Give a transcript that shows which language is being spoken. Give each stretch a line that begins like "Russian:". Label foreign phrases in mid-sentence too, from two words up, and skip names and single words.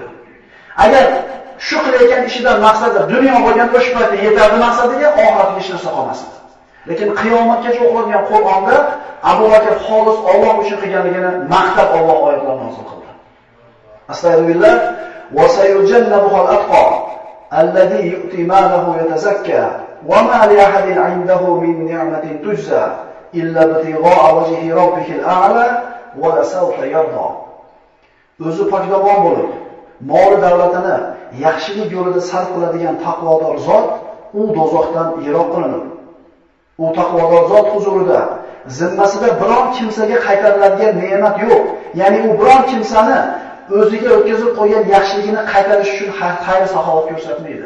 Uzbek: Agar shu qilayotgan ishidan maqsadi dunyo bo'lganda o'sha paytda yetarli maqsadiga oxiratga hech narsa qolmasdi. Lekin qiyomatgacha o'qiladigan Qur'onda Abu Bakr xolis Alloh uchun qilganligini maqtab Alloh oyatlarini nozil qildi.
Arabic: أستغفر الله وسيجنبها الأتقى الذي يؤتي ماله يتزكى وما لأحد عنده من نعمة تجزى إلا ابتغاء وجه ربه الأعلى ولسوف يرضى.
Uzbek: O'zi pokdamon bo'lib, mol davlatini yaxshilik yo'lida sarf qiladigan taqvodor zot u dozoqdan yiroq qilinadi. U taqvodor zot huzurida zimmasida biron kimsaga qaytariladigan ne'mat yo'q. Ya'ni u biron kimsani o'ziga o'tkazib qo'ygan yaxshiligini qaytarish uchun xayr-saxovat ko'rsatmaydi.